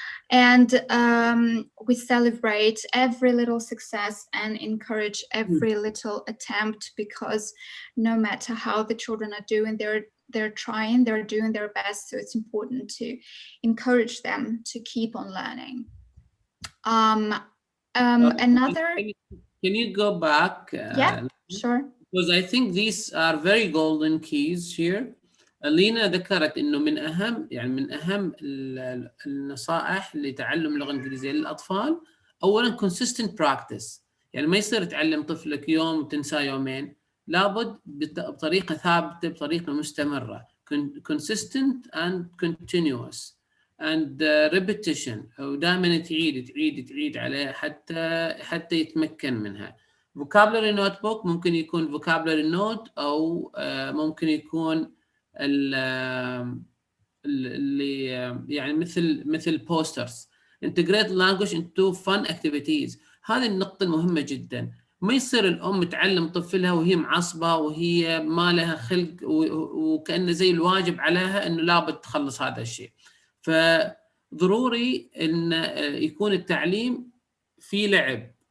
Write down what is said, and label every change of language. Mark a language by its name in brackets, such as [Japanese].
[English] And we celebrate every little success and encourage every little attempt, because no matter how the children are doing, they're trying, they're doing their best. So it's important to encourage them to keep on learning. Another... Can you go back? Yeah, sure. Because I think these are very golden keys here. [Arabic] لينا ذكرت إنه من أهم النصائح لتعلم اللغة الإنجليزية للأطفال، أولاً [English] consistent practice. [Arabic] يعني ما يصير تعلم طفلك يوم وتنسى يومين، لابد بطريقة ثابتة، بطريقة مستمرة. [English] consistent and continuous and repetition. [Arabic] ودائما تعيد عليه حتى يتمكن منها. [English] vocabulary notebook [Arabic] ممكن يكون [English] vocabulary note [Arabic] أو ممكن يكون اللي يعني مثل posters. [English] integrate language into fun activities. [Arabic] هذه النقطة المهمة جدا. ما يصير الأم تعلم طفلها وهي معصبة وهي ما لها خلق وكأنه زي الواجب عليها إنه لابد تخلص هذا الشيء. فضروري إن يكون التعليم في لعب.